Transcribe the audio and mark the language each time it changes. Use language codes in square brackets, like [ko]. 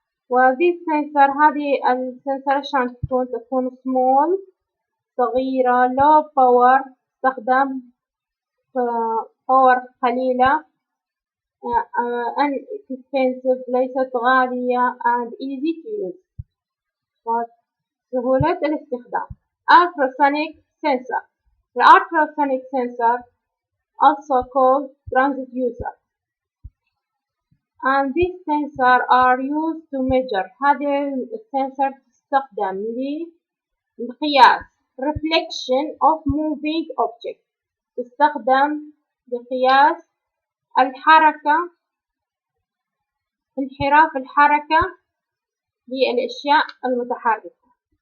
[ar] وذي السنسر هذه السنسر شلون تكون small صغيرة [en] low power، [ar] تستخدم باور قليلة، inexpensive ليست غالية [en] and easy to use [ar] وسهولة الاستخدام. [en] ultrasonic sensor. The ultrasonic sensor also called transducer and these sensors are used to measure. [ar] هذه السنسر تستخدم لقياس [en] reflection of moving object، [ar] تستخدم لقياس الحركة، انحراف الحركة للأشياء المتحركة.